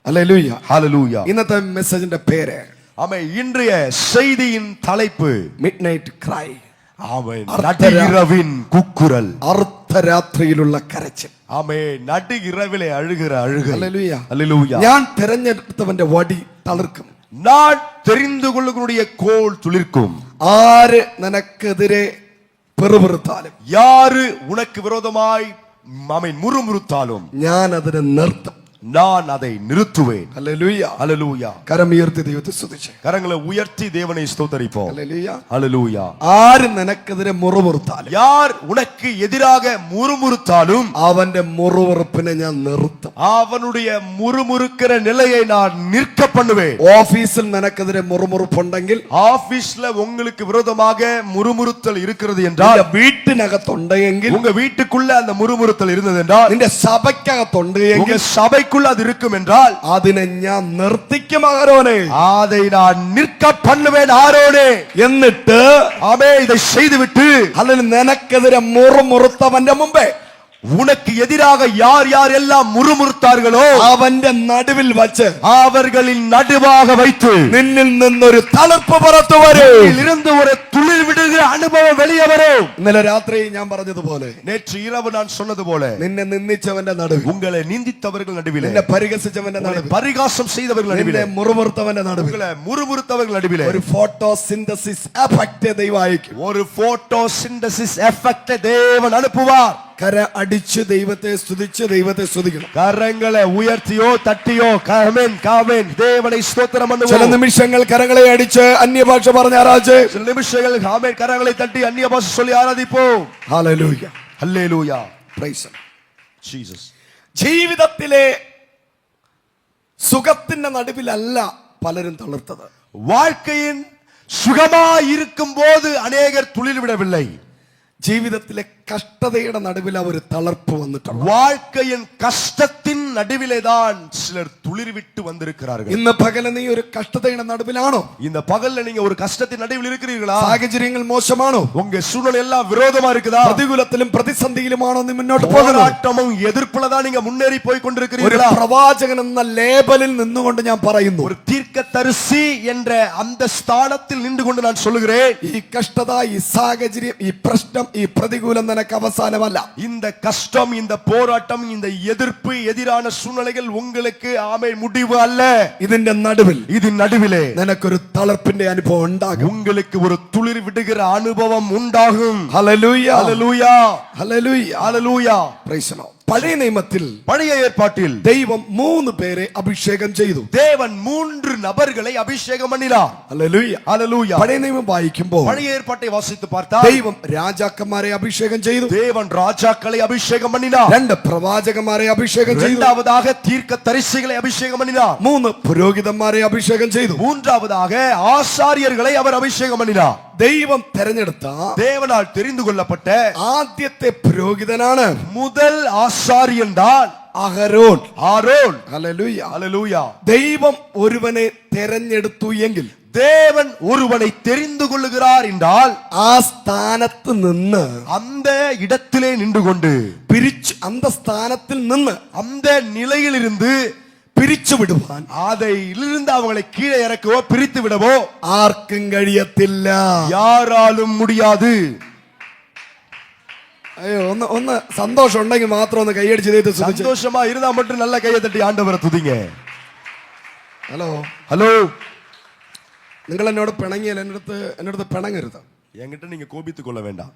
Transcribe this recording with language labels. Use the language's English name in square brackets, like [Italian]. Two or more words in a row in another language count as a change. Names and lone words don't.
[Malayalam] ഹല്ലേലൂയ ഹല്ലേലൂയ. ഇന്നത്തെ മെസ്സേജിന്റെ പേര് [Tamil] ആമേൻ. ഇன்றைய செய்தியின் தலைப்பு [English] midnight cry. [Malayalam] ആമേൻ. [Tamil] நடுஇரவின் கூக்குரல். [Malayalam] അർദ്ധരാത്രിയിലുള്ള കരച്ചിൽ. ആമേൻ. [Tamil] நடுஇரவிலே அழுகிற அழுகை. [Malayalam] ഹല്ലേലൂയ. ഹല്ലേലൂയ. ഞാൻ തിരഞ്ഞെടുത്തവന്റെ വടി തളിർക്കും. [Tamil] நான் தெரிந்து கொள்ளுகிறவருடைய கோல் துளிர்க்கும். [Malayalam] ആര് നിനക്കെതിരെ പെറുപെറുത്താലും, [Tamil] யாரு உனக்கு விரோதமாய் ஆமேன் முறுமுறுத்தாலும் [Malayalam] ഞാൻ അതിനെ നിർത്തും. [Tamil] நான் அதை நிறுத்துவேன். [Malayalam] ഹല്ലേലൂയ. [Tamil] ஹல்லேலூயா. [Malayalam] കരമുയർത്തി ദൈവത്തെ സ്തുതിച്ച്. [Tamil] கரங்களை உயர்த்தி தேவனை ஸ்தோத்தரிப்போம். [Malayalam] ഹല്ലേലൂയ. [Tamil] ஹல்லேலூயா. [Malayalam] ആര് നിനക്കെതിരെ മുറുമുറുത്താലും, [Tamil] யார் உனக்கு எதிராக முறுமுறுத்தாலும் [Malayalam] അവന്റെ മുറുമുറുപ്പിനെ ഞാൻ നിർത്തും. [Tamil] அவனுடைய முறுமுறுக்கிற நிலையை நான் நிற்க பண்ணுவேன். [Malayalam] ഓഫീസിൽ നിനക്കെതിരെ മുറുമുറുപ്പുണ്ടെങ്കിൽ, [Tamil] ஆபீஸ்ல உங்களுக்கு விரோதமாக முறுமுறுத்தல் இருக்கிறது என்றால், [Malayalam] നിന്റെ വീട്ടിനകത്തുണ്ടെങ്കിൽ, [Tamil] உங்க வீட்டுக்குள்ள அந்த முறுமுறுத்தல் இருந்தது என்றால், [Malayalam] നിന്റെ സഭയ്ക്കകത്തുണ്ടെങ്കിൽ, [Tamil] உங்க சபைக்குள்ள அது இருக்கும் என்றால், [Malayalam] അതിനെ ഞാൻ നിർത്തിക്കും ആരോനെ. [Tamil] அதை நான் நிற்க பண்ணுவேன் ஆரோனே. [Malayalam] എന്നിട്ട് [Tamil] ஆமே இதை செய்துவிட்டு, [Malayalam] അല്ലെങ്കിൽ നിനക്കെതിരെ മുറുമുറുത്തവന്റെ മുമ്പേ [Tamil] உனக்கு எதிராக யார் யார் எல்லாம் முறுமுறுத்தார்களோ [Malayalam] അവന്റെ നടുവിൽ വച്ച് [Tamil] அவர்களின் நடுவாக வைத்து [Malayalam] നിന്നിൽ നിന്നൊരു തളിർപ്പ് പുറത്തു വരും. [Tamil] இருந்து ஒரு துளிர் விடுகிற அனுபவம் வெளியே வரும். [Malayalam] ഇന്നലെ രാത്രി ഞാൻ പറഞ്ഞതുപോലെ, [Tamil] நேற்று இரவு நான் சொன்னது போல, [Malayalam] നിന്നെ നിന്ദിച്ചവന്റെ നടുവിൽ, [Tamil] உங்களை நிந்தித்தவர்கள் நடுவிலே, [Malayalam] നിന്നെ പരിഹസിച്ചവന്റെ നടുവിൽ, [Tamil] பரிகாசம் செய்தவர்கள் [Malayalam] നിന്നെ [Tamil] நடுவிலே, [Malayalam] മുറുമുറുത്തവന്റെ നടുവിൽ [Tamil] உங்களை முறுமுறுத்தவர்கள் நடுவிலே [Malayalam] ഒരു [English] photo synthesis effect [Malayalam] ദൈവം അയക്കും. [Tamil] ஒரு [English] photo synthesis effect [Tamil] தேவன் அனுப்புவார். [Malayalam] കര അടിച്ച് ദൈവത്തെ സ്തുതിച്ച് ദൈവത്തെ സ്തുതിക്കണം. [Tamil] கரங்களை உயர்த்தியோ தட்டியோ காமென் காமென் தேவனை ஸ்தோத்திரம் [Malayalam] ചില [Tamil] பண்ணுவோம். [Malayalam] നിമിഷങ്ങൾ കരങ്ങളെ അടിച്ച് അന്യഭാഷ പറഞ്ഞ് ആരാധിച്ച്, [Tamil] சில நிமிஷங்கள் காமென் கரங்களை தட்டி அந்நிய பாஷை சொல்லி ஆராதிப்போம். [Malayalam] ഹല്ലേലൂയ. [Tamil] ஹல்லேலூயா. [English] praise the Lord. [Malayalam] ജീസസ്. ജീവിതത്തിലെ സുഖത്തിന്റെ നടുവിലല്ല പലരും തളിർത്തത്. [Tamil] வாழ்க்கையின் சுகமாய் இருக்கும் போது அநேகர் துளிர் விடவில்லை. [Malayalam] ജീവിതത്തിലെ കഷ്ടതയുടെ നടുവിൽ അവർ തളർപ്പ് വന്നിട്ടുണ്ട്. [Tamil] வாழ்க்கையின் கஷ்டத்தின் நடுவிலே தான் சிலர் துளிர் விட்டு வந்திருக்கிறார்கள். [Malayalam] ഇന്ന് പകല നീ ഒരു കഷ്ടതയുടെ നടുവിലാണോ? [Tamil] இந்த பகல்ல நீங்க ஒரு கஷ்டத்தின் நடுவில் இருக்கிறீர்களா? [Malayalam] സാഹചര്യങ്ങൾ മോശമാണോ? [Tamil] உங்க சூழ்நிலை எல்லாம் விரோதமா இருக்குதா? [Malayalam] പ്രതികൂലത്തിലും പ്രതിസന്ധിയിലുമാണോ നീ മുന്നോട്ട് പോകുന്നത്? [Tamil] போராட்டமும் எதிர்ப்புல தான் நீங்க முன்னேறி போய் [Malayalam] ഒരു [Tamil] கொண்டிருக்கிறீர்களா? [Malayalam] പ്രവാചകൻ എന്ന ലേബലിൽ നിന്നുകൊണ്ട് ഞാൻ പറയുന്നു, [Tamil] ஒரு தீர்க்கதரிசி என்ற அந்த ஸ்தானத்தில் நின்று கொண்டு நான் சொல்லுகிறேன், [Malayalam] ഈ കഷ്ടത, ഈ സാഹചര്യം, ഈ പ്രശ്നം, ഈ പ്രതികൂലം നിനക്ക് അവസാനമല്ല. [Tamil] இந்த கஷ்டம், இந்த போராட்டம், இந்த எதிர்ப்பு, எதிரான சூழ்நிலைகள் உங்களுக்கு ஆமென் முடிவு அல்ல. [Malayalam] ഇതിന്റെ നടുവിൽ, [Tamil] இதன் நடுவிலே [Malayalam] നിനക്കൊരു തളർപ്പിന്റെ അനുഭവം ഉണ്ടാകും. [Tamil] உங்களுக்கு ஒரு துளிர் விடுகிற அனுபவம் உண்டாகும். [Malayalam] ഹല്ലേലൂയ. [Tamil] ஹல்லேலூயா. [Malayalam] ഹല്ലേലൂയ. [Tamil] ஹல்லேலூயா. [English] praise the Lord. [Malayalam] പഴയ നിയമത്തിൽ [Tamil] பழைய ஏற்பாட்டில் [Malayalam] ദൈവം 3 പേരെ അഭിഷേകം ചെയ്തു. [Tamil] தேவன் 3 நபர்களை அபிஷேகம் பண்ணினார். [Malayalam] ഹല്ലേലൂയ. [Tamil] ஹல்லேலூயா. [Malayalam] പഴയ നിയമം വായിക്കുമ്പോൾ [Tamil] பழைய ஏற்பாட்டை வாசித்து பார்த்தால் [Malayalam] ദൈവം രാജാക്കന്മാരെ അഭിഷേകം ചെയ്തു. [Tamil] தேவன் ராஜாக்களை அபிஷேகம் பண்ணினார். [Malayalam] 2 പ്രവാചകന്മാരെ അഭിഷേകം ചെയ്തു. [Tamil] இரண்டாவதாக தீர்க்கதரிசிகளை அபிஷேகம் பண்ணினார். [Malayalam] 3 പുരോഹിതന്മാരെ അഭിഷേകം ചെയ്തു. [Tamil] மூன்றாவதாக ஆசாரியர்களை அவர் அபிஷேகம் பண்ணினார். [Malayalam] ദൈവം തെരഞ്ഞെടുത്ത, [Tamil] தேவனால் தெரிந்து கொள்ளப்பட்ட [Malayalam] ആദ്യത്തെ പുരോഹിതനാണ് [Tamil] முதல் ஆசாரியன் தான் [Malayalam] അഹരോൻ. [Tamil] ஆரோன். [Malayalam] ഹല്ലേലൂയ. [Tamil] ஹல்லேலூயா. [Malayalam] ദൈവം ഒരുവനെ തെരഞ്ഞെടുത്തു എങ്കിൽ, [Tamil] தேவன் ஒருவனை தெரிந்து கொள்ளுகிறார் என்றால் [Malayalam] ആ സ്ഥാനത്ത് നിന്ന്, [Tamil] அந்த இடத்திலே நின்று கொண்டு, [Malayalam] പിരിച്ചു அந்த സ്ഥാനത്തിൽ നിന്ന് [Tamil] அந்த நிலையிலிருந்து [Malayalam] പിരിച്ചു വിടുവാൻ [Tamil] அதிலிருந்து அவங்களை கீழே இறக்கவோ பிரித்து விடவோ [Malayalam] ആർക്കും കഴിയത്തില്ല. [Tamil] யாராலும் முடியாது. [Malayalam] അയ്യോ, ഒന്ന് സന്തോഷം ഉണ്ടെങ്കിൽ മാത്രം ഒന്ന് കൈയടിച്ച് ദൈവത്തെ സ്തുതിച്ച്. [Tamil] சந்தோஷமா இருந்தா மட்டும் நல்ல கையை தட்டி ஆண்டவரை துதிங்க. [Malayalam] ഹലോ, [Tamil] ஹலோ. [Malayalam] നിങ്ങൾ എന്നോട് പിണങ്ങിയാൽ എൻ്റെ അടുത്ത് പിണങ്ങരുത്. [Tamil] என்கிட்ட நீங்க கோபித்துக் கொள்ள வேண்டாம்.